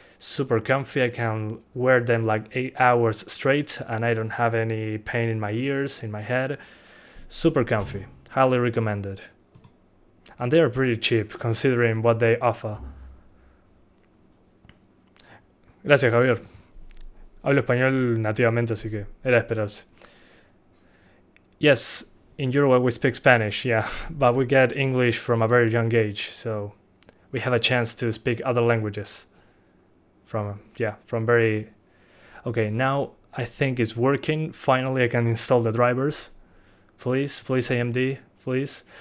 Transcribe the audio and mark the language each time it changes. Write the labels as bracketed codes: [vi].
[en] Super comfy. I can wear them like 8 hours straight and I don't have any pain in my ears, in my head. Super comfy. Highly recommended. And they are pretty cheap considering what they offer. [es] Gracias, Javier. Hablo español nativamente, así que era de esperarse. [en] Yes, in Uruguay we speak Spanish, yeah, but we get English from a very young age, so we have a chance to speak other languages. From very... Okay, now I think it's working. Finally I can install the drivers. Please AMD, please.